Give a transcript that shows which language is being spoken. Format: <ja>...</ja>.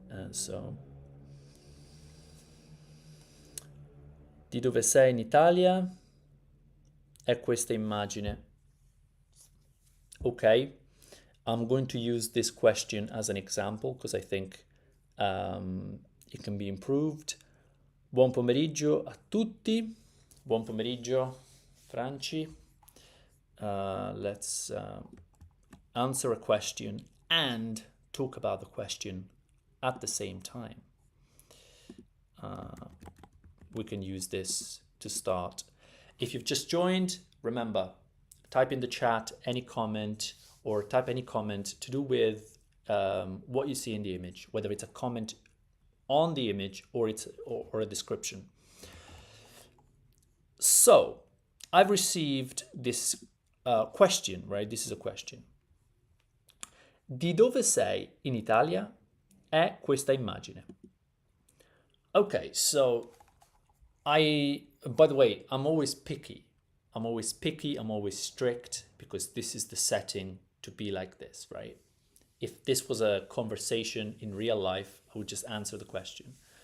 <it>So, di dove sei in Italia? È questa immagine.</it> <en>Okay, I'm going to use this question as an example because I think it can be improved.</en> <it>Buon pomeriggio a tutti. Buon pomeriggio, Franci.</it> <en>Let's answer a question and talk about the question at the same time. We can use this to start. If you've just joined, remember, type in the chat any comment, or type any comment to do with what you see in the image, whether it's a comment on the image or a description. So I've received this question, right? This is a question.</en> <it>Di dove sei in Italia è questa immagine?</it> <en>Okay, so by the way, I'm always picky. I'm always strict, because this is the setting to be like this, right? If this was a conversation in real life, I would just answer the question.</en>